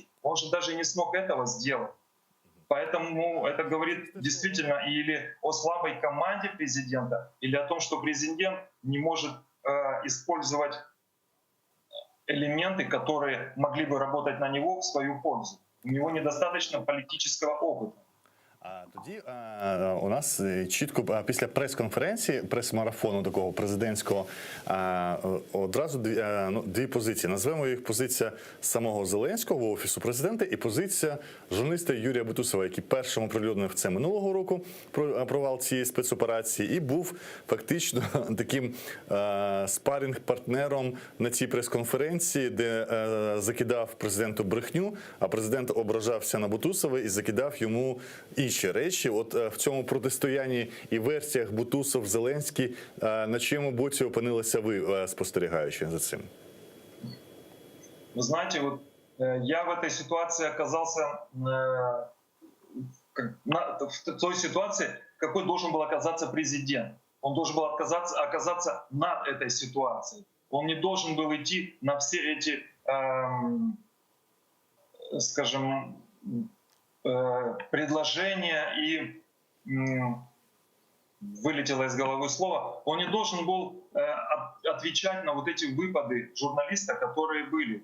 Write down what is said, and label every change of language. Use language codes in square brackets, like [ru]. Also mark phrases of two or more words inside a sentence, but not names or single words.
[ru] Он же даже не смог этого сделать. Поэтому это говорит действительно или о слабой команде президента, или о том, что президент не может использовать элементы, которые могли бы работать на него в свою пользу. У него недостаточно политического опыта. [uk] Тоді у нас чітко після прес-конференції, прес-марафону такого президентського, одразу дві позиції. Назвемо їх позиція самого Зеленського, Офісу президента, і позиція журналіста Юрія Бутусова, який першим оприлюднив це минулого року, провал цієї спецоперації, і був фактично таким спарінг-партнером на цій прес-конференції, де закидав президенту брехню, а президент ображався на Бутусова і закидав йому інші речі. От в цьому протистоянні і версіях Бутусов-Зеленський, на чому боці опинилися ви, спостерігаючи за цим? [ru] Вы знаете, вот я в этой ситуации оказался в той ситуации, в какой должен был оказаться президент. Он должен был оказаться над этой ситуацией. Он не должен был идти на все эти, скажем, предложения и вылетело из головы слово, он не должен был отвечать на вот эти выпады журналиста, которые были.